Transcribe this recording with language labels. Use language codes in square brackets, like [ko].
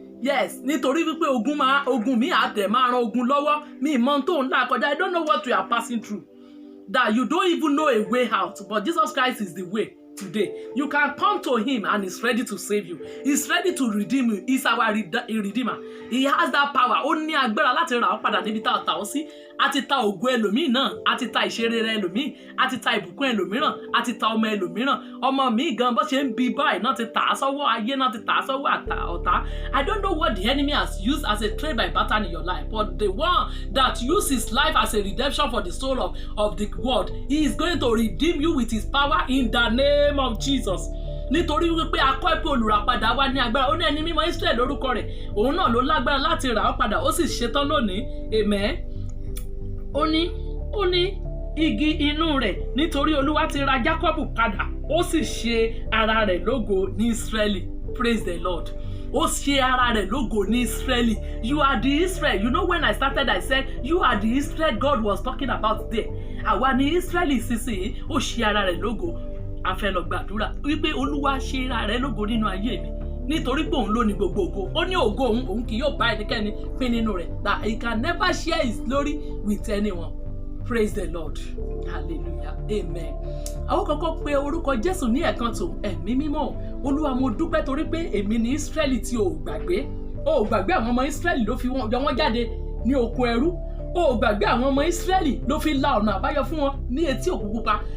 [yo] Yes, nítorí wípé ogun mi àdẹ̀ máa ran ogun lọ́wọ́. Mi mọ tó ń là kọjá. I don't know what you are passing through, that you don't even know a way out, but Jesus Christ is the way. [en] Today, you can come to him and he's ready to save you. He's ready to redeem you. He's our redeemer. He has that power. [yo] Ó ní agbára láti rà ọ́ padà níbi tá a tà ọ́ sí. A ti ta ògo ẹlòmíì náà, a ti ta ìṣerere ẹlòmíì, a ti ta ìbùkún ẹlòmíràn, a ti ta ọmọ ẹlòmíràn. Ọmọ mi gan bó ṣe ń bí báyìí náà ti tà á sọ́wọ́ ayé, náà ti tà á sọ́wọ́ ọ̀tá. [en] I don't know what the enemy has used as a trade by pattern in your life, but the one that uses life as a redemption for the soul of the world, he is going to redeem you with his power in the name of Jesus. [yo] Nítorí wípé akọ́ ẹ̀pẹ́ olùràpadà wa ní agbára. Ó ní ẹni mímọ́ Ísírẹ́lì lórúkọ rẹ̀, òun náà ló lágbára láti rà ọ́ padà, ó sì ṣetán lónìí. Amen. Ó ní igi inú rẹ̀, nítorí Olúwa ti ra Jákọ́bù padà, ó sì ṣe ara rẹ̀ lógo ní Ísírẹ́lì. [en] Praise the Lord. [yo] Ó ṣe ara rẹ̀ lógo ní Ísírẹ́lì. [en] You are the Israel. You know, when I started, I said you are the Israel God was talking about there. [yo] Àwa ni Ísírẹ́lì sísìn, ó ṣe ara rẹ̀ lógo. A fẹ́ lọ gbàdúrà wípé Olúwa ṣe ara rẹ̀ lógo nínú ayé mi, nítorí pé òun ló ní gbogbo ògo. Ó ní ògo òun kì yóò bá ẹnikẹ́ni pín nínú rẹ̀, [en] that he can never share his glory with anyone. Praise the Lord. Hallelujah. Amen. [yo] Àwọn kọ́kọ́ pe orúkọ Jésù ní ẹ̀kan tó ẹ̀mí mímọ́. Olúwa mo dúpẹ́ torí pé èmi ni Ísírẹ́lì tí o gbàgbé. O gbàgbé àwọn ọmọ Ísírẹ́lì ló fi yọ wọ́n jáde ní oko ẹrú. O gbàgbé àwọn ọmọ Ísírẹ́lì ló fi la ọ̀nà àbáyọ fún wọn ní etí òkun pupa.